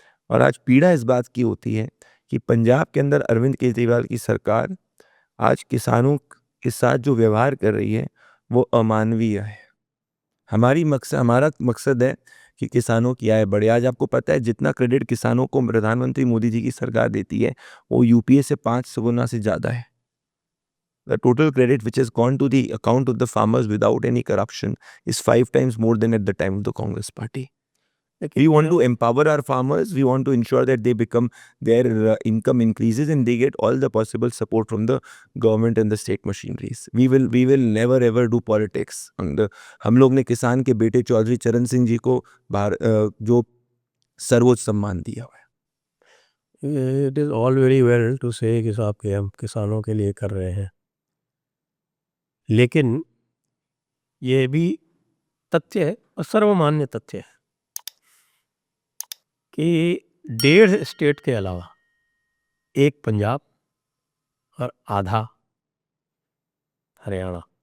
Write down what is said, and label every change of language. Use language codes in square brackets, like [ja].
[hi] और आज पीड़ा इस बात की होती है कि पंजाब के अंदर अरविंद केजरीवाल की सरकार आज किसानों के साथ जो व्यवहार कर रही है, वो अमानवीय है। हमारा मकसद है कि किसानों की आय बढ़े। आज आपको पता है जितना क्रेडिट किसानों को प्रधानमंत्री मोदी जी की सरकार देती है वो यूपीए से 5 गुना से ज़्यादा है। [en] The total credit which has gone to the account of the farmers without any corruption is 5 times more than at the time of the Congress party. We want to empower our farmers. We want to ensure that they become their income increases and they get all the possible support from the government and the state machineries. We will never ever do politics. [hi] हम लोग ने किसान के बेटे चौधरी चरण सिंह जी को जो सर्वोच्च सम्मान दिया हुआ है। [en] it is all very well to say [hi] कि साहब के हम किसानों के लिए कर रहे हैं, लेकिन ये भी तथ्य है और सर्वमान्य तथ्य है कि 1.5 स्टेट के अलावा एक पंजाब और आधा हरियाणा,